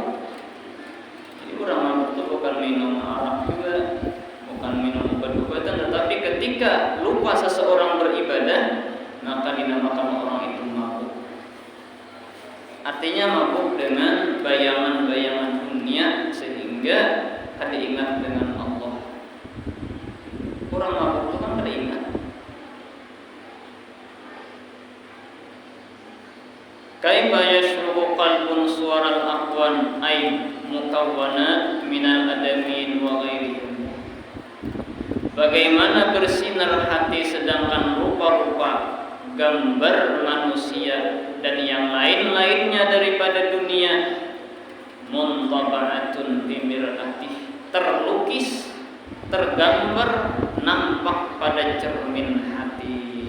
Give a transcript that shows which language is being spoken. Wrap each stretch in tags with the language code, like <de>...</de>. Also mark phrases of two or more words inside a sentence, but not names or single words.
<bjn>Jadi orang mabuk itu bukan minum arak juga, bukan minum obat-obatan, tetapi ketika lupa seseorang beribadah, maka dinamakan orang itu mabuk. Artinya mabuk dengan bayangan-bayangan dunia sehingga kada ingat dengan Allah. Orang mabuk itu kan kada ingat.</bjn> <ar>كيف يشرب قلب صور الأكوان أي مكونة من الآدميين وغيرهم.</ar> <bjn>Bagaimana bersinar hati sedangkan rupa-rupa gambar manusia dan yang lain-lainnya daripada dunia</bjn> <ar>منطبعة بمرآته,</ar> <bjn>terlukis, tergambar, nampak pada cermin hati.</bjn>